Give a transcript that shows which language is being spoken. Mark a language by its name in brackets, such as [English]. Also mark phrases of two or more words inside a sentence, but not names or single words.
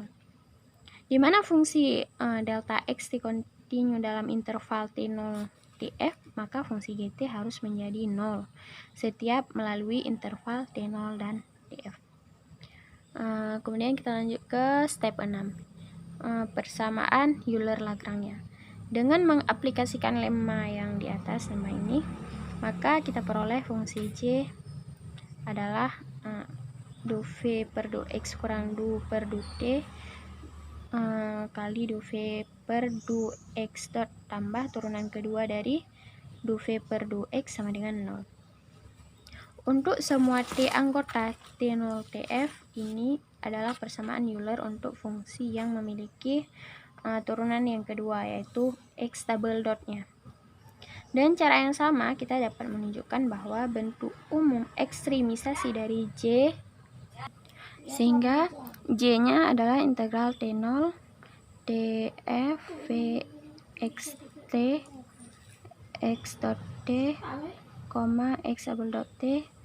[Indonesian] Di mana fungsi delta XT kontinu dalam interval T0 TF, maka fungsi GT harus menjadi 0 setiap melalui interval T0 dan TF. Kemudian kita lanjut ke step 6. Persamaan Euler-Lagrange. Dengan mengaplikasikan lemma yang di atas, lemma ini, maka kita peroleh fungsi J adalah du V per du X kurang du per du T kali du V per du X dot tambah turunan kedua dari du V per du X sama dengan 0. Untuk semua T anggota T0 TF ini adalah persamaan Euler untuk fungsi yang memiliki turunan yang kedua yaitu X double dotnya. Dan cara yang sama kita dapat menunjukkan bahwa bentuk umum ekstremisasi dari J sehingga J nya adalah integral T0 TF V X T X dot T, X [English] double dot [Indonesian] T,